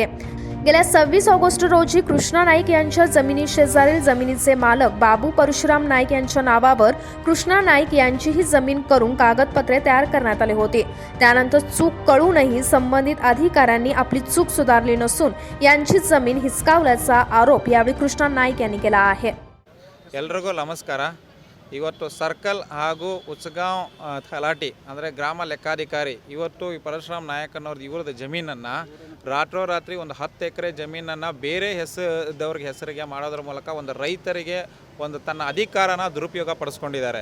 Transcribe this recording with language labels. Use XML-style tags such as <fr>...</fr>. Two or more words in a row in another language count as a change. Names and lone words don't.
<mr>गेल्या 26 ऑगस्ट रोजी कृष्णा नाईक यांच्या जमिनी शेजारील जमिनीचे मालक बाबू परशुराम नाईक यांच्या नावावर कृष्णा नाईक यांची ही जमीन करून कागदपत्रे तयार करण्यात आली होती. त्यानंतर चूक कळूनही संबंधित अधिकाऱ्यांनी आपली चूक सुधारली नसून यांची जमीन हिसकावल्याचा आरोप यावेळी कृष्णा नाईक यांनी केला आहे.</mr> <kn>ಎಲ್ರಿಗೂ ನಮಸ್ಕಾರ. ಇವತ್ತು ಸರ್ಕಲ್ ಹಾಗೂ ಉಚ್ಗಾಂವ್ ತಲಾಟಿ ಅಂದರೆ ಗ್ರಾಮ ಲೆಕ್ಕಾಧಿಕಾರಿ ಇವತ್ತು ಈ ಪರಶುರಾಮ್ ನಾಯಕನವ್ರದ್ದು ಇವ್ರದ್ದು ಜಮೀನನ್ನು ರಾತ್ರೋರಾತ್ರಿ ಒಂದು 10 ಎಕರೆ ಜಮೀನನ್ನು ಬೇರೆ ಹೆಸರದವ್ರಿಗೆ ಹೆಸರಿಗೆ ಮಾಡೋದ್ರ ಮೂಲಕ ಒಂದು ರೈತರಿಗೆ ಒಂದು ತನ್ನ ಅಧಿಕಾರನ ದುರುಪಯೋಗ ಪಡಿಸ್ಕೊಂಡಿದ್ದಾರೆ.</kn>